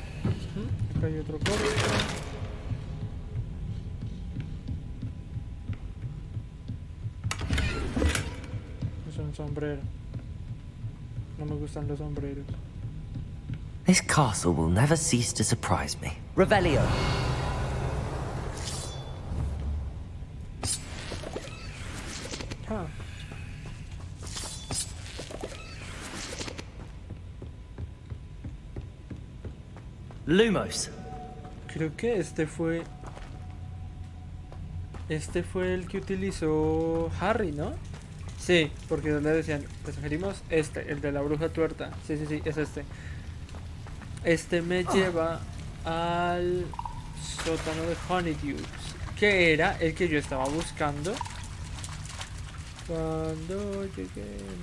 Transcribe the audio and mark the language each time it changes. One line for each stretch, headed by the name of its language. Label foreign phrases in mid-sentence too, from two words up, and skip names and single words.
Spanish: Acá hay otro corte. sombrero. No me gustan los sombreros.
English: This castle will never cease to surprise me.
Spanish: Revelio. Ah. Lumos. Creo que este fue el que utilizó Harry, ¿no? Sí, porque le decían, te sugerimos el de la bruja tuerta. Sí, es este. Este me lleva al sótano de Honeydews, que era el que yo estaba buscando cuando llegué.